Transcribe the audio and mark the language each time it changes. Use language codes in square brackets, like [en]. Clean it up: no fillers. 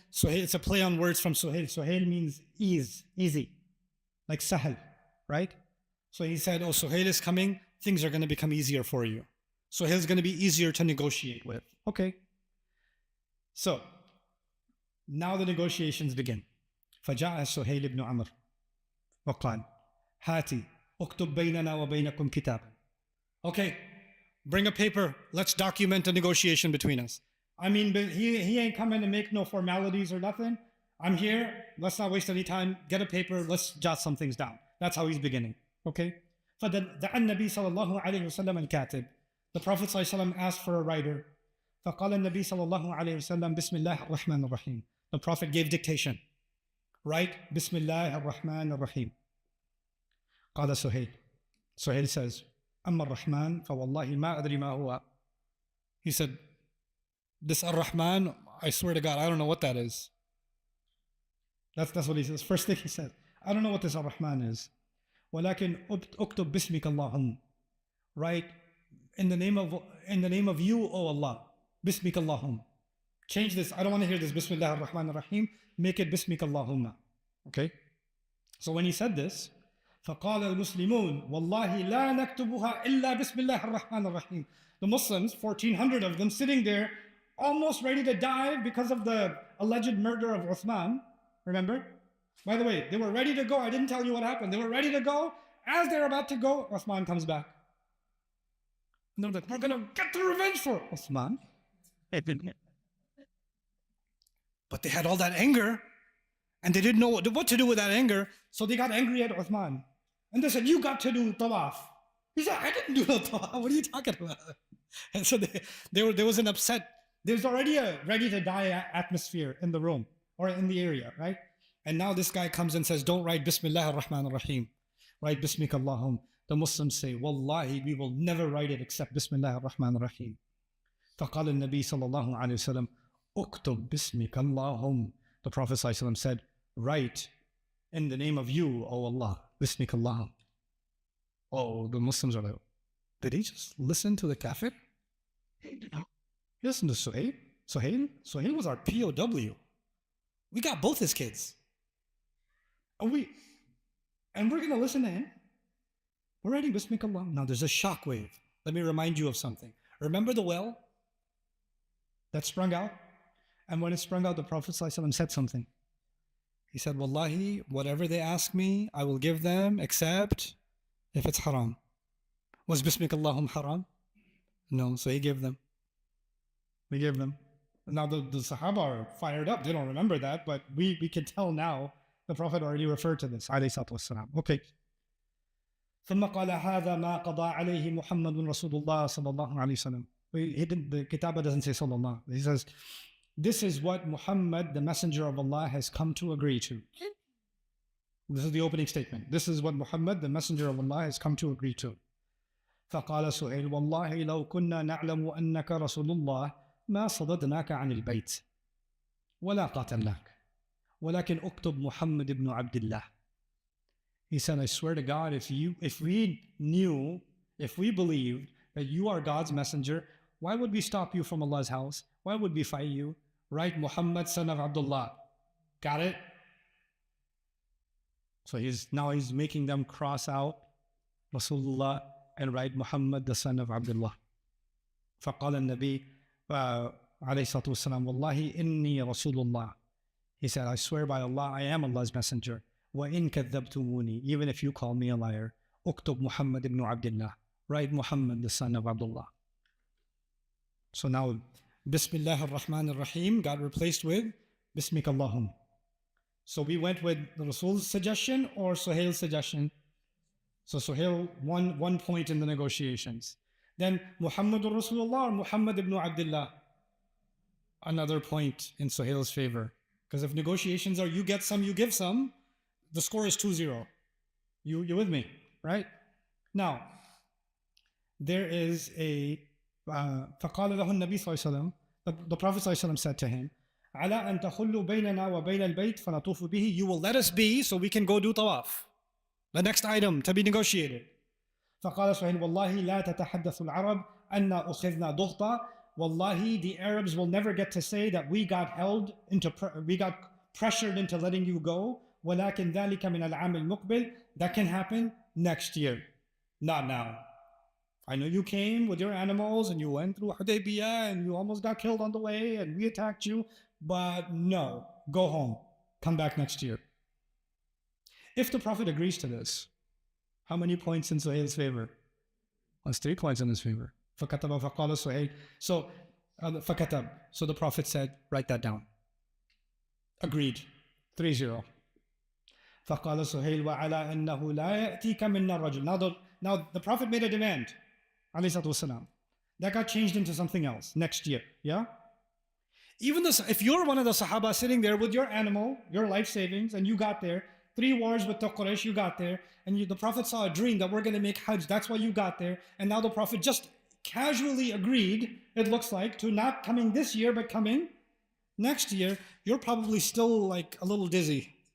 [en] Suhail, it's a play on words from Suhail. Suhail means ease, easy, like sahal, right? So he said, oh, Suhail is coming, things are going to become easier for you. Suhail is going to be easier to negotiate with. Okay. So, now the negotiations begin. [ar] فجاء سهيل بن عمرو وقال هاتي اكتب بيننا وبينكم كتابا. [en] Okay. Bring a paper. Let's document a negotiation between us. I mean, but he ain't coming to make no formalities or nothing. I'm here. Let's not waste any time. Get a paper. Let's jot some things down. That's how he's beginning. Okay? [ar] فَدَعَ النَّبِي صَلَى اللَّهُ عَلَيْهِ وسلم الكاتب. [en] The Prophet ﷺ asked for a writer. [ar] فَقَالَ النَّبِي صَلى اللَّهُ عَلَيْهِ وسلم بِسْمِ اللَّهِ الرَّحْمَنِ الرَّحِيمِ. [en] The Prophet gave dictation. Write [ar] بِسْمِ اللَّهِ الرَّحْمَنِ الرَّحِيمِ. قال سهيل. [en] Suhail says, [ar] أما الرحمن فوالله ما أدري ما هو. [en] He said, this Ar-Rahman, I swear to God, I don't know what that is. That's what he says. First thing he said, I don't know what this Ar-Rahman is. [ar] ولكن اكتب باسمك اللهم. [en] Write in the name of you, O Allah. [ar] باسمك اللهم. [en] Change this. I don't want to hear this. Bismillah ar-Rahman ar-Rahim. Make it Bismika Allahumma. Okay? So when he said this, [ar] فقال المسلمون والله لا نكتبها إلا بسم الله الرحمن الرحيم. [en] The Muslims, 1,400 of them, sitting there, almost ready to die because of the alleged murder of Uthman. Remember? By the way, they were ready to go. I didn't tell you what happened. They were ready to go. As they're about to go, Uthman comes back. And they're like, we're going to get the revenge for Uthman. But they had all that anger, and they didn't know what to do with that anger, so they got angry at Uthman. And they said, you got to do tawaf. He said, I didn't do the tawaf. What are you talking about? And so there was an upset. There's already a ready to die atmosphere in the room or in the area, right? And now this guy comes and says, don't write Bismillah ar-Rahman ar-Rahim. Write Bismika Allahum. The Muslims say, Wallahi, we will never write it except Bismillah ar-Rahman ar-Rahim. [ar] فقال النبي صلى الله عليه وسلم اكتب باسمك اللهم. [en] The Prophet ﷺ said, write in the name of you, O Allah, Bismika Allahum. Oh, the Muslims are like, did he just listen to the kafir? He listened to Suhail. Suhail was our POW. We got both his kids. And we're going to listen to him. We're writing Bismika Allahum. Now there's a shockwave. Let me remind you of something. Remember the well that sprung out? And when it sprung out, the Prophet ﷺ said something. He said, Wallahi, whatever they ask me, I will give them, except if it's haram. Was Bismika Allahum haram? No, so he gave them. We gave them. Now the Sahaba are fired up. They don't remember that, but we can tell now the Prophet already referred to this. Alayhi salatu wassalam. Okay. [ar] ثم قال هذا ما قضى عليه محمد رسول الله صلى الله عليه وسلم. [en] The Kitabah doesn't say sallallahu. He says, this is what Muhammad, the messenger of Allah, has come to agree to. This is the opening statement. This is what Muhammad, the messenger of Allah, has come to agree to. [ar] فقال سهيل والله لو كنا نعلم أنك رسول الله ما صددناك عن البيت ولا قاتلناك ولكن اكتب محمد بن عبد الله. [en] He said, I swear to God, if we knew, if we believed that you are God's messenger, why would we stop you from Allah's house? Why would we fight you? Write Muhammad, son of Abdullah. Got it? So he's making them cross out Rasulullah and write Muhammad, the son of Abdullah. [ar] فقال النبي عليه الصلاة والسلام والله إني رسول الله. [en] He said, I swear by Allah, I am Allah's messenger. [ar] وَإِن كَذَّبْتُمُونِي. [en] Even if you call me a liar. [ar] اكتب محمد [en] ibn Abdullah. Write Muhammad, the son of Abdullah. So now, Bismillah ar-Rahman ar-Rahim got replaced with Bismika Allahum. So we went with the Rasul's suggestion or Suhail's suggestion. So Suhail won 1 point in the negotiations. Then Muhammadur Rasulullah or Muhammad ibn Abdullah. Another point in Suhail's favor. Because if negotiations are you get some, you give some, the score is 2-0. You with me, right? Now, there is a [ar] فقال له النبي صلى الله عليه وسلم. [en] The Prophet [ar] صلى الله عليه وسلم [en] said to him, [ar] على أن تخلوا بيننا وبين البيت فنطوف به. [en] You will let us be so we can go do tawaf. The next item to be negotiated. [ar] فقال سهيل والله لا تتحدث العرب أن أخذنا ضغطا. [en] Wallahi, the Arabs will never get to say that we got pressured into letting you go. [ar] ولكن ذلك من العام المقبل. [en] That can happen next year, not now. I know you came with your animals and you went through Hudaybiyah and you almost got killed on the way and we attacked you, but no, go home, come back next year. If the Prophet agrees to this, how many points in Suhail's favor? That's 3 points in his favor. [ar] فكتب فقال سهيل. So فكتب. [en] So the Prophet said, write that down. Agreed. 3-0. [ar] فقال سهيل وعلى أنه لا يأتيك منا الرجل. [en] Now the Prophet made a demand. [ar] عليه الصلاة والسلام. [en] That got changed into something else next year. Yeah? Even if you're one of the Sahaba sitting there with your animal, your life savings, and you got there, 3 wars with the Quraysh, you got there, and the Prophet saw a dream that we're going to make Hajj, that's why you got there, and now the Prophet just casually agreed, it looks like, to not coming this year, but coming next year, you're probably still like a little dizzy.